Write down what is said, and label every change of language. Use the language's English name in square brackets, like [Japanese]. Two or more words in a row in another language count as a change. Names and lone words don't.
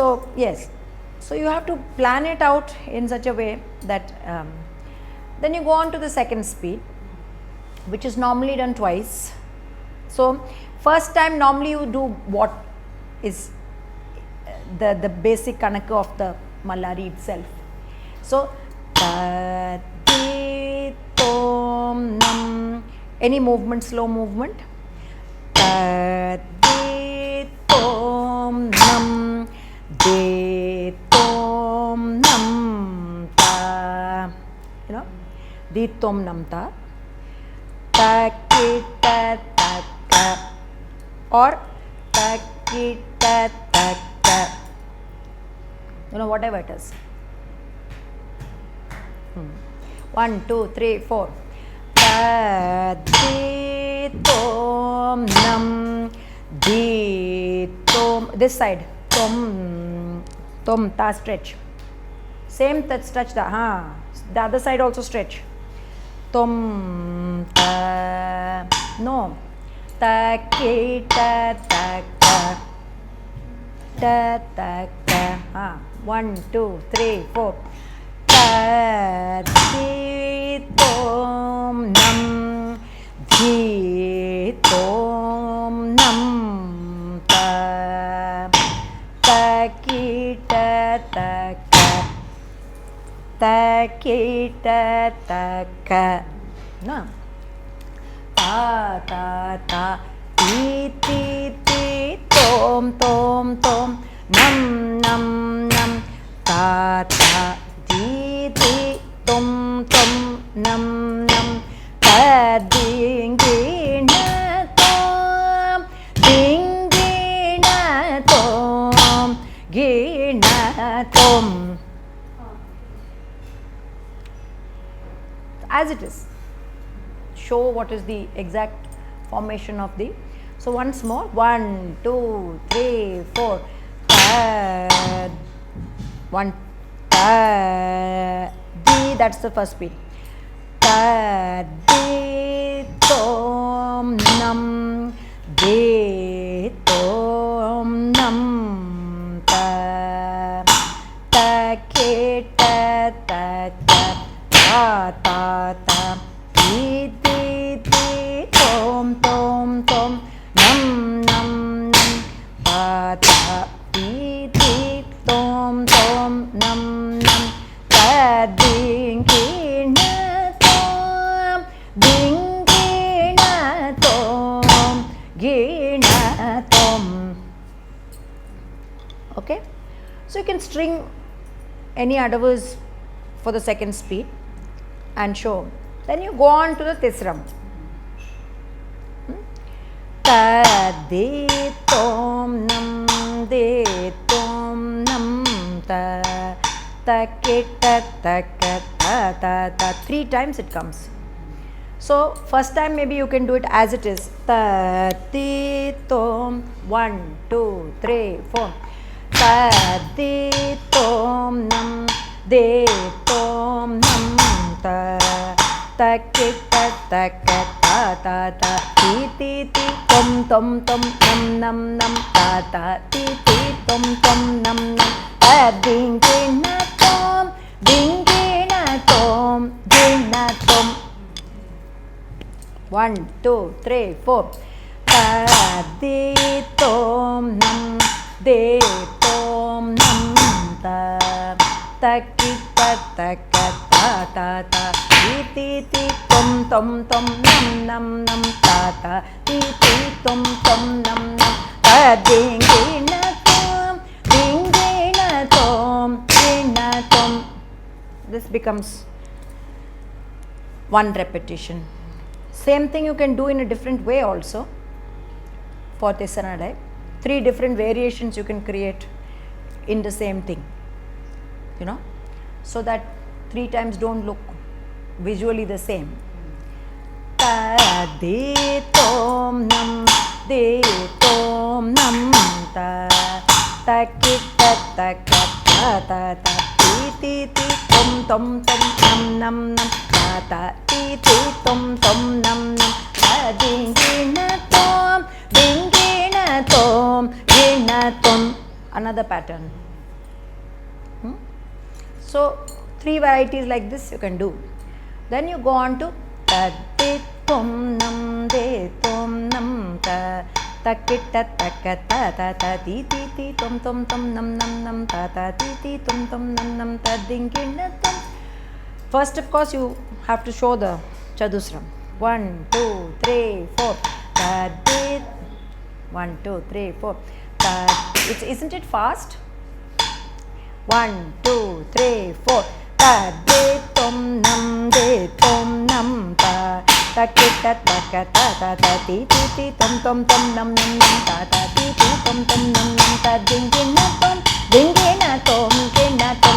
[English] So yes, so you have to plan it out in such a way that then you go on to the second speed, which is normally done twice. So first time normally you do what is the basic kanaka of the Mallari itself. So ta ti tom nam, any movement, slow movement. Ta ti tom nam de tom nam ta, you know, de tom nam ta, ta ki ta ta ka, or ta ki ta ta ka, you know, whatever it is. 1 2 3 4. Ta di tom nam di tom, this side, tom tom ta, stretch, same that stretch the the other side also stretch, tom ta, no, ta ki ta ta ka, ta ta ka, 1 2 3 4. Ta di tom nam di tom nam ta, ta ki ta ta ka, ta ki ta ta ka, na, ta ta ta, ti ti ti, tom tom tom, nam nam nam, ta ta di di, tom tom nam nam, ta ding ding na tom, ding ding na tom, gi na tom. As it is, show what is the exact formation of the. So once more, 1 2 3 4. Ta, 1 ta di, that's the first speed. Ta di tom nam de tom nam ta, ta ki ta ta ka, ta ta ta, di di di, tom tom tom, nam nam nam, ta ta di di, tom tom nam nam, ta ding ki na tom, ding ki na tom, gi na tom. Okay, so you can string any adavas for the second speed and show. Then you go on to the tisram. Ta de tom nam de tom nam ta, ta ki ta ta ka, ta ta ta. 3 times it comes. So first time maybe you can do it as it is. Ta ti tom, 1 2 3 4. ta di tom nam de tom nam ta ta ki ta ta ka ta ta ta ti ti ti tom tom tom nam nam nam ta ta ti ti tom tom nam nam ta ding ding na tom ding ding na tom ding na tom. 1 2 3 4 ta di tom nam de tom nam ta ta ki ta ta ka ta ta ta ti ti ti tom tom tom nam nam nam ta ta ti ti tom tom nam nam ta ding ding na tom ding ding na tom ding na tom. This becomes one repetition. Same thing you can do in a different way also for Tisanadai. 3 different variations you can create in the same thing, you know, so that 3 times don't look visually the same. Ta de tom nam de tom nam ta ta ki ta ta ka ta ta ta ti ti ti tom tom tom nam nam nam ta ta ti ti tom tom nam nam ta ding ding na tom ding ding na tom ding na tom. Another pattern. So 3 varieties like this you can do. Then you go on to ta de tom nam de tom nam ta ta ki ta ta ka ta ta ta ti ti ti tom tom tom nam nam nam ta ta ti ti tom tom nam nam ta ding ding na tom. First, of course, you have to show the Chadusram. 1 2 3 4 ta de 1 2 3 4 ta. Isn't it fast? 1 2 3 4 ta de tom nam ta ta ki ta ta ka ta ta ta ti ti ti tom tom tom nam nam nam ta ta ti ti tom tom nam nam ta ding ding na tom ding ding na tom ding na tom.